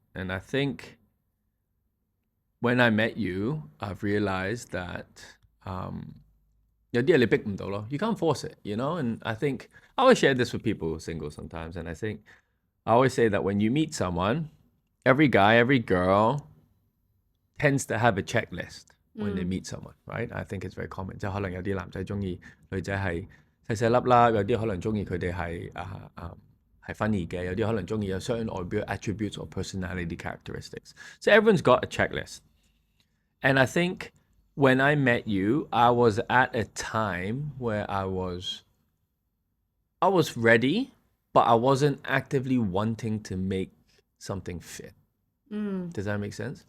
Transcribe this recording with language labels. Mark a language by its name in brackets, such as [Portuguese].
[English] And I think when I met you, I've realized that you can't force it, and I think I always share this with people who are single sometimes, and I always say that when you meet someone, every guy, every girl tends to have a checklist when they meet someone, right? I think it's very common. [Cantonese] 即係可能有啲男仔中意女仔係細細粒啦，有啲可能中意佢哋係funny 嘅，有啲可能中意有 certain 外表 [English] attributes or personality characteristics. So everyone's got a checklist. And I think when I met you, I was at a time where I was ready, but I wasn't actively wanting to make something fit. Does that make sense?